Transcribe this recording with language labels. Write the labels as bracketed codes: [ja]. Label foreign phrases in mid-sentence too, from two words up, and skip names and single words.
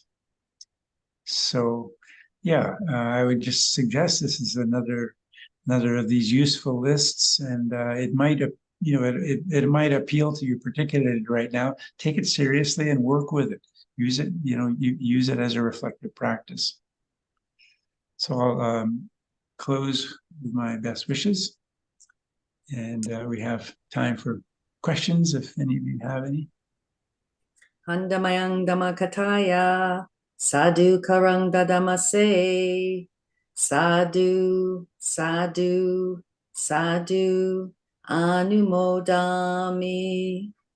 [en] So, yeah, I would just suggest this is another of these useful lists, and it might it might appeal to you particularly right now. Take it seriously and work with it. Use it, use it as a reflective practice. So I'll close with my best wishes. And we have time for questions, if any of you have any. [pi] Handamayang Dhammakataya Sadhu Karang Dadamase Sadhu Sadhu Sadhu Anumodami.